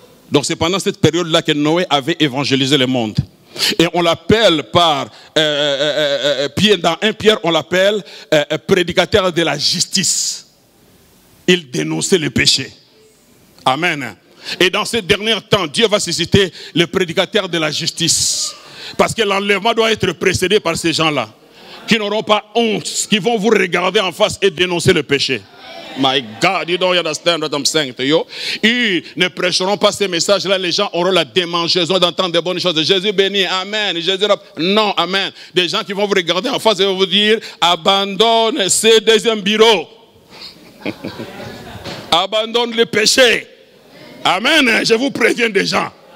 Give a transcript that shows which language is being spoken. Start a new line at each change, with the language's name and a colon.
French: Donc c'est pendant cette période-là que Noé avait évangélisé le monde. Et on l'appelle par Pierre, dans 1 Pierre, on l'appelle prédicateur de la justice. Il dénonçait le péché. Amen. Et dans ces derniers temps, Dieu va susciter le prédicateur de la justice. Parce que l'enlèvement doit être précédé par ces gens-là. Qui n'auront pas honte, qui vont vous regarder en face et dénoncer le péché.
English: My God, you don't understand what I'm saying to you.
French: Ils ne prêcheront pas ces messages-là. Les gens auront la démangeaison d'entendre des bonnes choses. Jésus béni, amen. Jésus, non, amen. Des gens qui vont vous regarder en face et vont vous dire, abandonne ces deuxièmes bureaux. Abandonne le péché. Amen. Je vous préviens des gens.